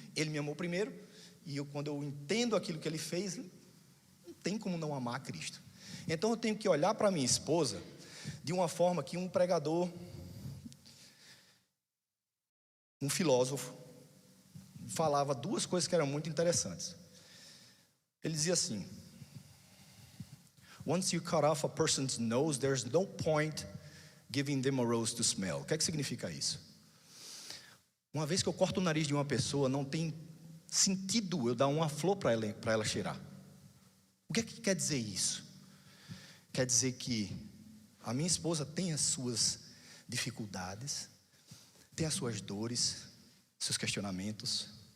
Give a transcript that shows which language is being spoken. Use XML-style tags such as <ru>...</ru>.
<pt>Ele me amou primeiro, e quando eu entendo aquilo que Ele fez, não tem como não amar a Cristo. Então eu tenho que olhar para minha esposa de uma forma que um pregador, um filósofo, falava duas coisas que eram muito interessantes. Ele dizia assim:</pt> <en>once you cut off a person's nose, there's no point giving them a rose to smell.</en> <pt>O que é que significa isso? Uma vez que eu corto o nariz de uma pessoa, não tem sentido eu dar uma flor para ela cheirar. O que é que quer dizer isso? Quer dizer que a minha esposa tem as suas dificuldades, tem as suas dores, seus questionamentos.</pt>